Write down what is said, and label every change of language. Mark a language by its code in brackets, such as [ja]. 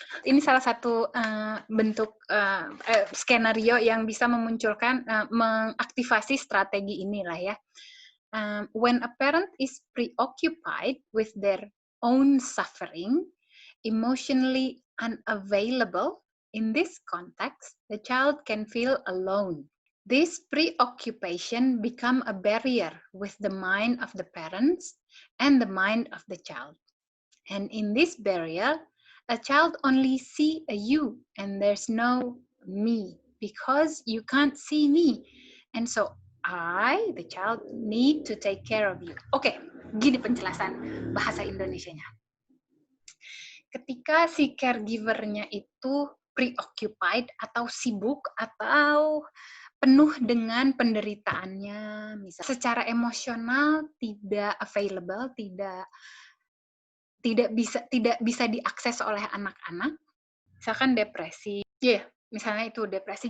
[id] Ini salah satu bentuk skenario yang bisa memunculkan, mengaktifasi strategi inilah ya. [en] When a parent is preoccupied with their own suffering, emotionally unavailable, in this context, the child can feel alone. This preoccupation become a barrier with the mind of the parents and the mind of the child. And in this barrier, a child only see a you and there's no me because you can't see me. And so I, the child, need to take care of you. [id] Oke, gini penjelasan bahasa Indonesianya. Ketika si caregiver-nya itu preoccupied atau sibuk atau penuh dengan penderitaannya, misalnya secara emosional tidak available, tidak bisa diakses oleh anak-anak, misalkan depresi, misalnya itu depresi.